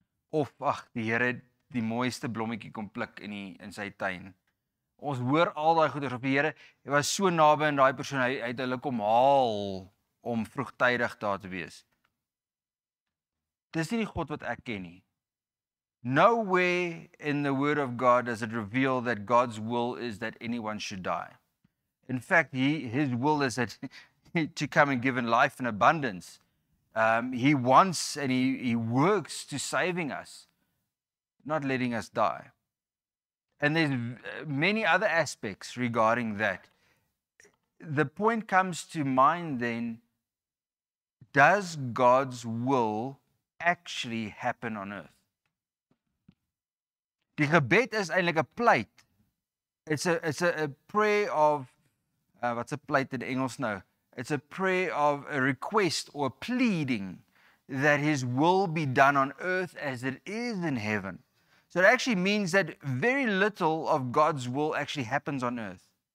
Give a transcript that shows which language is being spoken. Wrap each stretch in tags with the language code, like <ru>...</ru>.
<af>Of die Here het die mooiste blommetjie kom pluk in sy tuin. Ons hoor al daai goeders op die Here, hy was so naby aan daai persoon, hy het hulle kom haal om vroegtydig daar te wees. Dis nie die God wat ek ken nie.</af> <en>Nowhere in the word of God does it reveal that God's will is that anyone should die. In fact, his will is that to come and give in life in abundance. He wants and he works to saving us, not letting us die. And there's many other aspects regarding that. The point comes to mind then, does God's will actually happen on earth?</en> <af>Die gebed is eintlik 'n pleit.</af> <en>It's a prayer of, what's a pleit</en> <af>in Engels nou?</af> <en>It's a prayer of a request or a pleading that his will be done on earth as it is in heaven. So it actually means that very little of God's will actually happens on earth.</en>